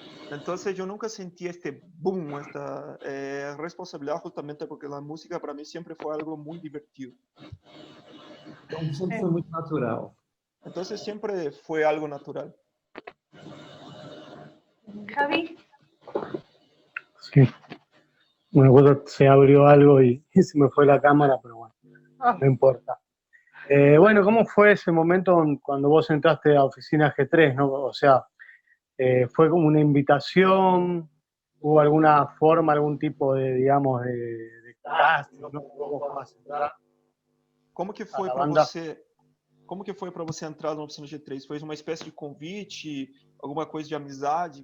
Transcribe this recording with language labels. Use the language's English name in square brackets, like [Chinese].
[Spanish] Entonces yo nunca sentí este boom, esta responsabilidad, justamente porque la música para mí siempre fue algo muy divertido. [Portuguese] Então, sempre foi muito natural. [Spanish] Entonces siempre fue algo natural. Javi, Sí. Bueno, justo se abrió algo y se me fue la cámara, pero bueno, no importa. Bueno, ¿cómo fue ese momento cuando vos entraste a Oficina G3, ¿no? O sea, ¿fue como una invitación? ¿Hubo alguna forma, algún tipo de, digamos, de casting, ¿no? ¿Cómo fue más entrar? [Portuguese] Como que foi A para banda. você? Como que foi para você entrar na Oficina G3? Foi uma espécie de convite, alguma coisa de amizade?